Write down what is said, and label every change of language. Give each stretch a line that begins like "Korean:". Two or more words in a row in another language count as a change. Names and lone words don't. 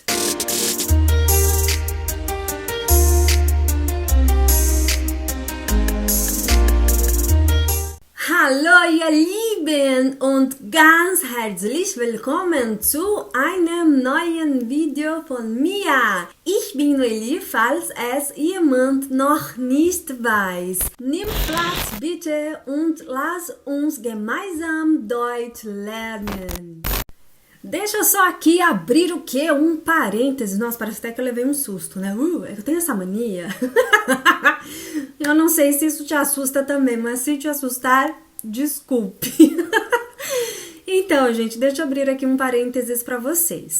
German: Hallo ihr Lieben und ganz herzlich willkommen zu einem neuen Video von mir. Ich bin Noeli, falls es jemand noch nicht weiß. Nimm Platz bitte und lass uns gemeinsam Deutsch lernen.
Portuguese: Deixa eu só aqui abrir o quê? Um parênteses. Nossa, parece até que eu levei um susto, né? Eu tenho essa mania. Eu não sei se isso te assusta também, mas se te assustar, desculpe. Então, gente, deixa eu abrir aqui um parênteses para vocês.